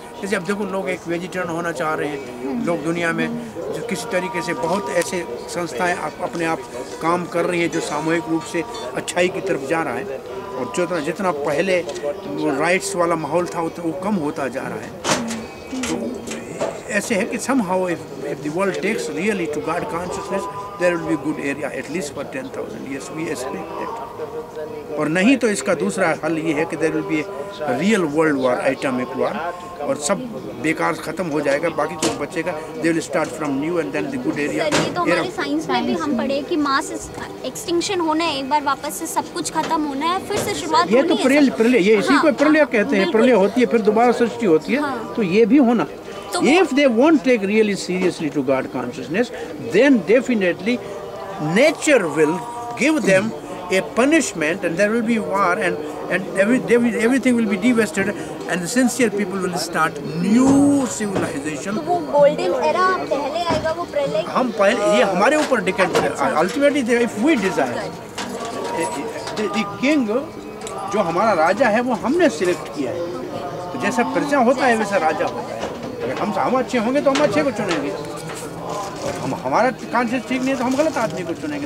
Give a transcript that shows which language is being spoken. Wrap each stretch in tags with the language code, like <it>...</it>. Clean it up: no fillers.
<hi>जैसे अब देखो, लोग एक वेजिटेरियन होना चाह रहे हैं, लोग दुनिया में जो किसी तरीके से बहुत ऐसे संस्थाएं अपने आप काम कर रही हैं जो सामूहिक रूप से अच्छाई की तरफ जा रहा है। और जितना पहले राइट्स वाला माहौल था उतना वो कम होता जा रहा है। तो ऐसे है कि</hi> <en>somehow if the world takes really to God consciousness, there will be good area at least for 10,000 years. We expect that.</en> <hi>और नहीं तो इसका दूसरा हल ये है कि</hi> <en>there will be a real world war, atomic war,</en> <hi>और सब बेकार खत्म हो जाएगा, बाकी कुछ बचेगा।</hi> <en>They will start from new and then the good area.</en> <hi>Sir, ये तो हमारे साइंस में भी हम पढ़े कि मास एक्सटिंक्शन होना है, एक बार वापस से सब कुछ खत्म होना है, फिर से शुरुआत ये होनी तो है। प्रलय, ये इसी को प्रलय कहते हैं। प्रलय होती है फिर दोबारा सृष्टि होती है, तो ये भी होना।</hi> <en>If they won't take really seriously to God consciousness, then definitely nature will give them a punishment, and there will be war, and everything will be devastated, and the sincere people will start new civilization.</en> <hi>तो वो golden era पहले आएगा, वो प्रलय हम पहले, ये हमारे ऊपर डिपेंड है।</hi> <en>Ultimately, if we desire, the king,</en> <hi>जो हमारा राजा है वो हमने सिलेक्ट किया है। तो जैसा प्रजा होता है वैसा राजा होता है। अगर हम अच्छे होंगे तो हम अच्छे को चुनेंगे, हम हमारा कॉन्शियस ठीक नहीं है तो हम गलत आदमी को चुनेंगे।</hi>